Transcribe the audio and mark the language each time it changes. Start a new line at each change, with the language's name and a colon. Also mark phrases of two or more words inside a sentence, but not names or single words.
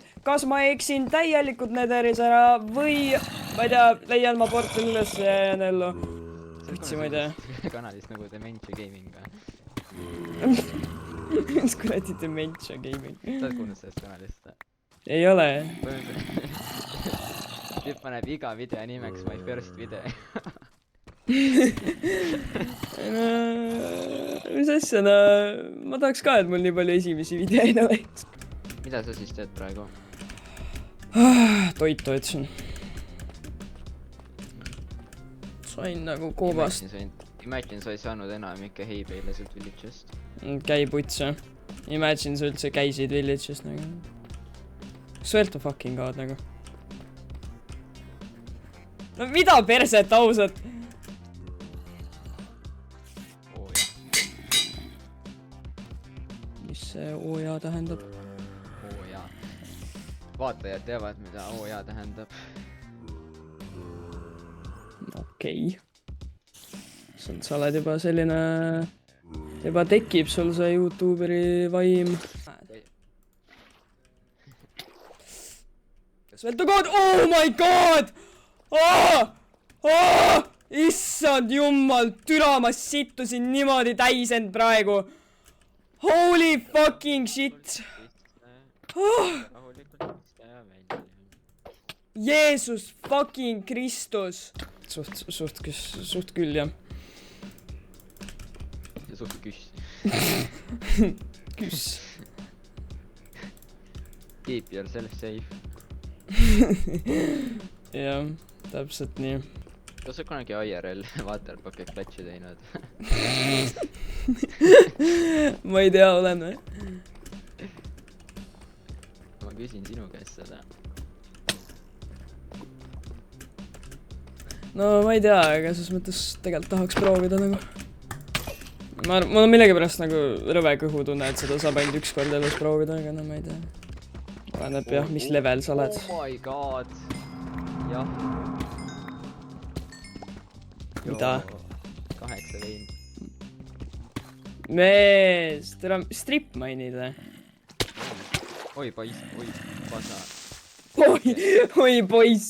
Estonian: Kas ma eksin täielikult nederis ära või ma ei tea, leian ma portali üles ja jään ellu. Vitsi, ma ei tea. Kanalist nagu Dementia Gaming või? Mis kuradi Dementia Gaming? Sa oled kuulnud sellest kanalist? Ei ole. Tüüp paneb iga video nimeks
English: my first video.
Estonian: Mis asja, no ma tahaks ka, et mul nii palju esimesi videoid oleks. Mida sa siis teed praegu? Toitu ütlesin. Sain nagu koobast. Imagine sa ei saanud enam ikka heibeile sealt Village'ist. Käi putsa. Imagine sa üldse käisid Village'ist nagu.
English: Swear to fucking god nagu.
Estonian: No mida perset ausalt? Mis see OJA tähendab? OJA. Vaatajad teavad, mida OJA tähendab. Okei. Sa oled juba selline... Juba tekib sul see YouTuberi vaim.
English: Swear to god! Oh my god!
Estonian: Issand jummal, türa, ma sittusin niimoodi täis end praegu.
English: Holy fucking shit.
Estonian: rahulikult vista ja välja. Jeesus fucking Kristus. Suht küll, jah. Ja suht küss. Küss.
English: Keep yourself safe.
Estonian: Jah, täpselt nii. Kas sa kunagi
English: IRL waterbucket clutch'i
Estonian: teinud? Ma ei tea, olen või? Ma küsin sinu käest seda. No ma ei tea, aga selles mõttes tegelikult tahaks proovida nagu. Mul on millegipärast nagu rõve kõhutunne, et seda saab ainult üks kord elus proovida, aga no ma ei tea. Oleneb jah, mis level sa oled.
English: Oh my god.
Estonian: Jah. Mida? 8 vein. Mees, tere strip mainid või? Oi poiss, oi pasa. Oi poiss.